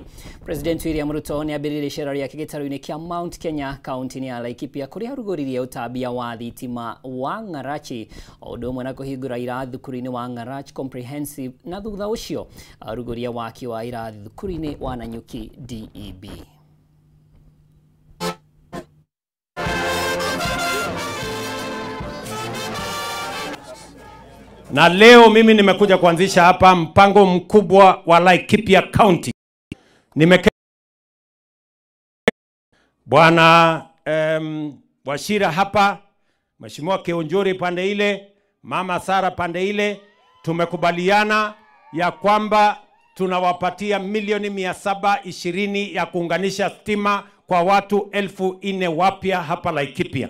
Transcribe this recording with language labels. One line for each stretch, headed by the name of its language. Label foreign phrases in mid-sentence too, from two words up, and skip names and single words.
Kikuyu: President William Ruto ni ambirire icera ria kigitaru-ini kia Mount Kenya county ya Laikipia kuria arugoririe utambia wa thitima wa Ngarachi odo mwe na kuhingura irathi thukuru-ini wa Ngarachi Comprehensive na thutha ucio arugoria waki wa irathi thukuru-ini wa Nanyuki DEB.
Swahili: Na leo mimi nimekuja kuanzisha hapa mpango mkubwa wa Laikipia County. Bwana Washira hapa, Mheshimiwa Keonjori pande ile, Mama Sara pande ile, tumekubaliana ya kwamba tunawapatia milioni 720 ya kuunganisha stima kwa watu 4,000 wapya hapa Laikipia.